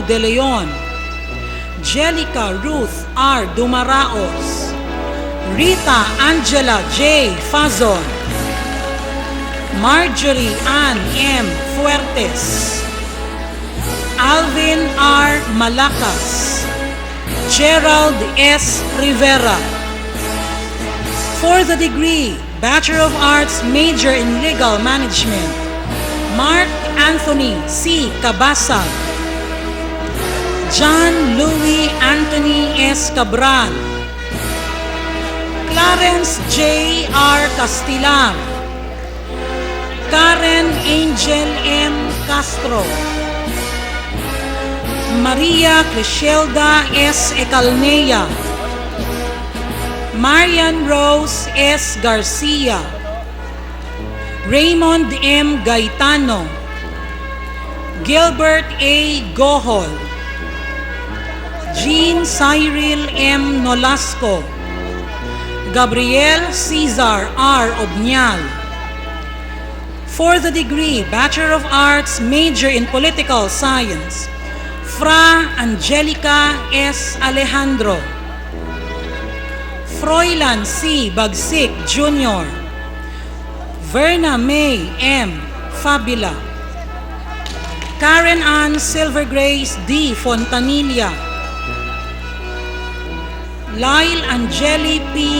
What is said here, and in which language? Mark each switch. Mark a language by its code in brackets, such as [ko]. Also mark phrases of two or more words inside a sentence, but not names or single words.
[en] De Leon, Jelica Ruth R. Dumaraos, Rita Angela J. Fazon, Marjorie Ann M. Fuertes, Alvin R. Malacas, Gerald S. Rivera. For the degree Bachelor of Arts, major in Legal Management, Mark Anthony C. Cabasag, John Louis Anthony S. Cabral, Clarence J. R. Castilan, Karen Angel M. Castro, Maria Crishelda S. Ecalnea, Marian Rose S. Garcia, Raymond M. Gaetano, Gilbert A. Gohol, Jean Cyril M. Nolasco, Gabriel Cesar R. Obnial. For the degree Bachelor of Arts, major in Political Science, Fra Angelica S. Alejandro, Froilan C. Bagsik Jr., Verna May M. Fabila, Karen Ann Silvergrace D. Fontanilla, Lyle Angeli P.